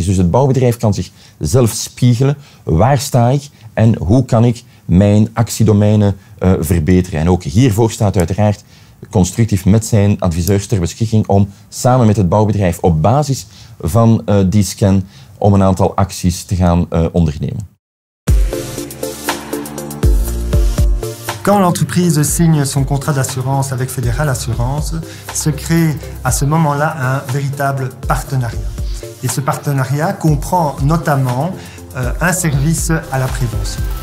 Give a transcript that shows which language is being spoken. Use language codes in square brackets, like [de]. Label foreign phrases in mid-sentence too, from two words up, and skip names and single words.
[nl] Dus het bouwbedrijf kan zichzelf spiegelen. Waar sta ik en hoe kan ik mijn actiedomeinen verbeteren? En ook hiervoor staat uiteraard Constructif met zijn adviseurs ter beschikking om samen met het bouwbedrijf op basis van die scan om een aantal acties te gaan ondernemen. [fr] Quand l'entreprise signe son contrat d'assurance avec Fédéral Assurance, se crée à ce moment-là un véritable partenariat. Et ce partenariat comprend notamment un service à la prévention.